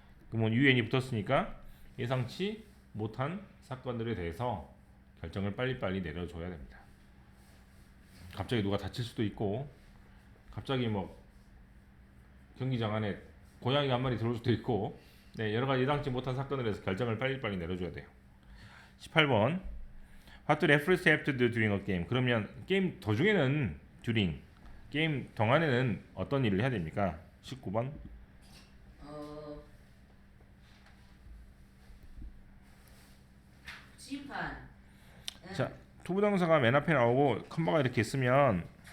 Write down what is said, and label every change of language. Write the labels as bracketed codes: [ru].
[ko] 그러면 un이 붙었으니까 예상치 못한 사건들에 대해서 결정을 빨리빨리 내려줘야 됩니다. 갑자기 누가 다칠 수도 있고 갑자기 뭐 경기장 안에 고양이 한 마리 들어올 수도 있고 여러 가지 예상치 못한 사건에 대해서 결정을 빨리빨리 내려줘야 돼요. [en] 18번 What do referees have to do during a game? [ko] 그러면 게임 도중에는 during 게임 동안에는 어떤 일을 해야 됩니까? 19번 심판. 자, 투부정사가 맨 앞에 나오고 컴마가 이렇게 있으면